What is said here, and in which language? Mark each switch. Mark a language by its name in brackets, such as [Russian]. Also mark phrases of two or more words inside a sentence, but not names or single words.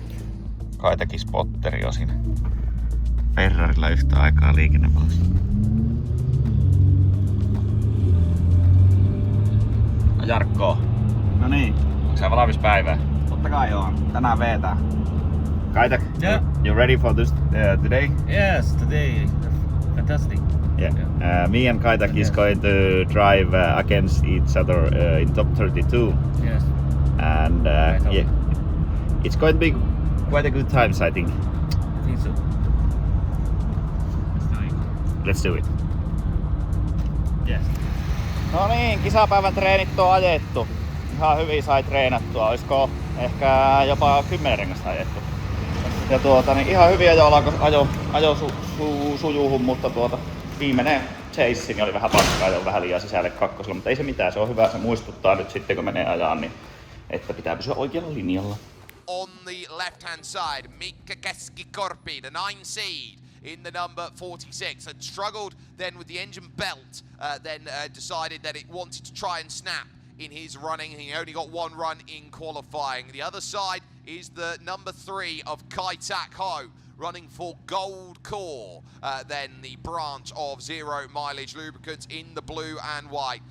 [Finnish] Kaitakin spotteri on siinä Ferrarilla yhtä aikaa liikennevalossa. No Jarkko. No niin. Onko sä valmis päivää? Totta kai joo. Tänään vetää. [English] Kaitak, Yeah. you ready for this today? Yes, today. Fantastic. Yeah. Me and Kaitak is going to drive against each other in top 32. Yes. And yeah, it's going to be quite a good times, I think. I think so. Let's do it. Yes. [Finnish] No niin, kisapäivän treenit on ajettu. Ihan hyvin sai treenattua. Olisiko ehkä jopa 10 rengasta ajettu. Ja niin ihan hyviä ajo sujuuhun, mutta viimeinen chase niin oli vähän paskaa ja vähän liian sisälle kakkosella, mutta ei se mitään, se on hyvä, se muistuttaa nyt sitten kun menee ajaan, niin että pitää pysyä oikealla linjalla. [English] On the left-hand side, Mika Keskikorpi, the 9 seed in the number 46, had struggled then with the engine belt, then decided that it wanted to try and snap in his running. He only got 1 run in qualifying. The other side is the number 3 of Kaitak Ho, running for Gold Core, then the branch of Zero Mileage Lubricants in the blue and white.